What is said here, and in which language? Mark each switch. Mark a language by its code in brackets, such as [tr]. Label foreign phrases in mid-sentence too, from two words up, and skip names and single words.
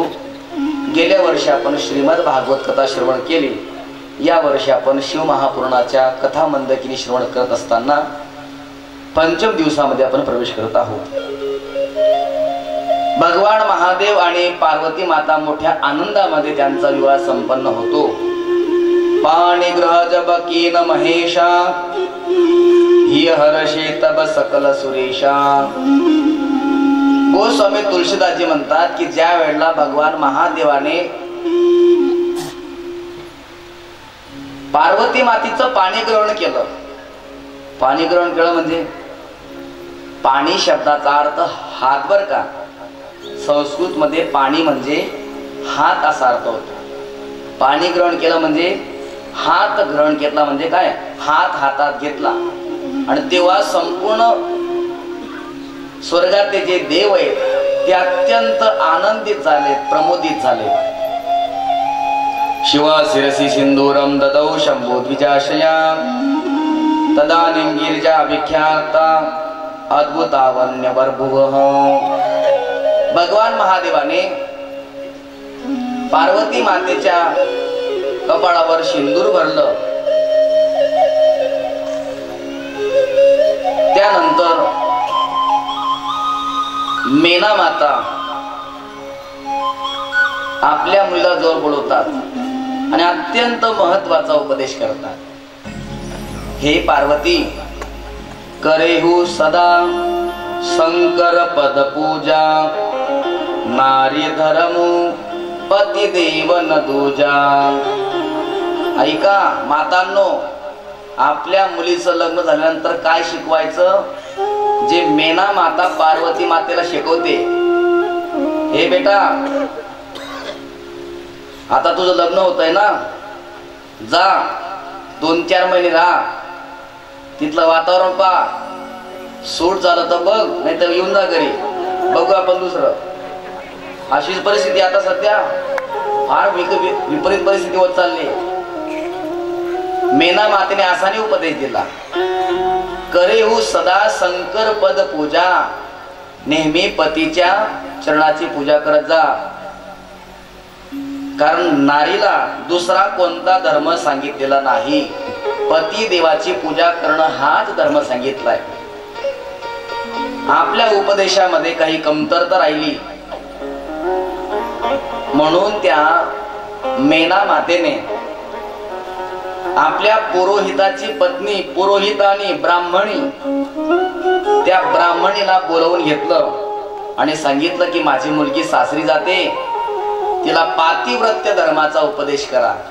[mr] गेल्या वर्षी आपण श्रीमद भागवत कथा श्रवण केली, या वर्षी आपण शिव महापुराणाच्या कथा मंदाकिनी श्रवण करत असताना पंचम दिवसामध्ये आपण प्रवेश करत आहोत। भगवान महादेव आणि पार्वती माता मोठ्या आनंदामध्ये त्यांचा विवाह संपन्न होतो। [awa] पाणी ग्रह जब कीन महेशा, ही हर्षे तब सकल सुरेशा। [mr] गोस्वामी तुलसीदासजी म्हणतात की ज्या वेळेला भगवान महादेवाने पार्वती मातीचं पाणी ग्रहण केलं, पाणी ग्रहण केलं म्हणजे पाणी शब्दाचा अर्थ हात, बर का, संस्कृत मध्ये पाणी म्हणजे हात असा अर्थ होतो। पाणी ग्रहण केलं म्हणजे हात ग्रहण घेतला म्हणजे काय, हात हातात घेतला। आणि तेव्हा संपूर्ण स्वर्गातले जे देव आहेत ते अत्यंत आनंदित झाले, प्रमोदित झाले। [sa] शिवा शिरसी सिंदूरम ददौ शंभो द्विजाशया, तदानीं गिरिजा विख्याता अद्भुतावन्य बर्भुवः। [mr] भगवान महादेवाने पार्वती मातेच्या कपाळावर सिंदूर भरलं, त्यानंतर मेना माता आपल्या मुलीला जोर बोलवतात आणि अत्यंत महत्वाचा उपदेश करतात। [awa] हे पार्वती, करेहु सदा शंकर पद पूजा, नारी धर्मु पती देव न दूजा। [mr] ऐका मातांनो, आपल्या मुलीचं लग्न झाल्यानंतर काय शिकवायचं, जे मेना माता पार्वती मातेला शिकवते। हे बेटा, आता तुझं लग्न होतंय ना, जा 2-4 महिने राहा, तिथलं वातावरण पहा, सूट झालं तर बघ, नाही तर येऊन जा घरी, बघू आपण दुसरं। अशीच परिस्थिती आता सध्या फार विपरीत परिस्थिती होत चालली। मेना मातेने असाने उपदेश दिला, [awa] करेहू सदा शंकर पद पूजा, [mr] नेहमी पतीच्या चरणाची पूजा करत जा. कारण नारीला दुसरा कोणता धर्म सांगितलेला नाही, पती देवाची पूजा करणं हाच धर्म सांगितलाय. आपल्या उपदेशामध्ये काही कमतरता राहिली म्हणून त्या मेना मातेने आपल्या पुरोहिताची पत्नी, पुरोहित आणि ब्राह्मणी, त्या ब्राह्मणीला बोलवून घेतलं आणि सांगितलं की माझी मुलगी सासरी जाते, तिला पातिव्रत्य धर्माचा उपदेश करा.